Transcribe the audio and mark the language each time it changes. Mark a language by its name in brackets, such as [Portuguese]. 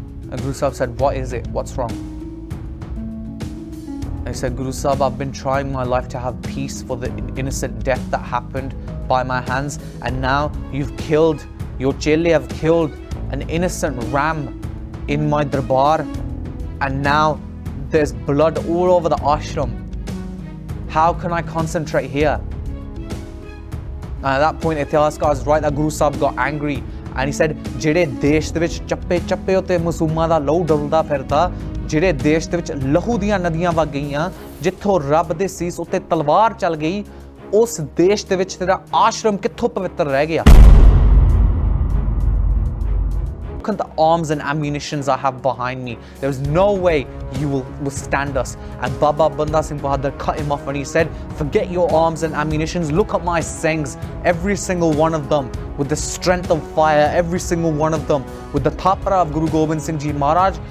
[English] And Guru Sahib said, what is it? What's wrong? And he said, Guru Sahib, I've been trying my life to have peace for the innocent death that happened by my hands, and now you've killed, your chele have killed an innocent ram in my darbar, and now there's blood all over the ashram. How can I concentrate here? And at that point, Itihascar is right that Guru Sahib got angry. And he said, [Punjabi] ਜਿਹੜੇ ਦੇਸ਼ ਦੇ ਵਿੱਚ ਚੱਪੇ ਚੱਪੇ ਉੱਤੇ ਮਾਸੂਮਾਂ ਦਾ ਲਹੂ ਡੁੱਲਦਾ ਫਿਰਦਾ, ਜਿਹੜੇ ਦੇਸ਼ ਦੇ ਵਿੱਚ ਲਹੂ ਦੀਆਂ ਨਦੀਆਂ ਵਗ ਗਈਆਂ, ਜਿੱਥੋਂ ਰੱਬ ਦੇ ਸੀਸ ਉੱਤੇ ਤਲਵਾਰ ਚੱਲ ਗਈ, ਉਸ ਦੇਸ਼ ਦੇ ਵਿੱਚ ਤੇਰਾ ਆਸ਼ਰਮ ਕਿੱਥੋਂ ਪਵਿੱਤਰ ਰਹਿ ਗਿਆ? [English] Look at the arms and ammunitions I have behind me. There is no way you will withstand us. And Baba Banda Singh Bahadur cut him off and he said, forget your arms and ammunitions. Look at my Singhs, every single one of them with the strength of fire, every single one of them with the thapra of Guru Gobind Singh Ji Maharaj.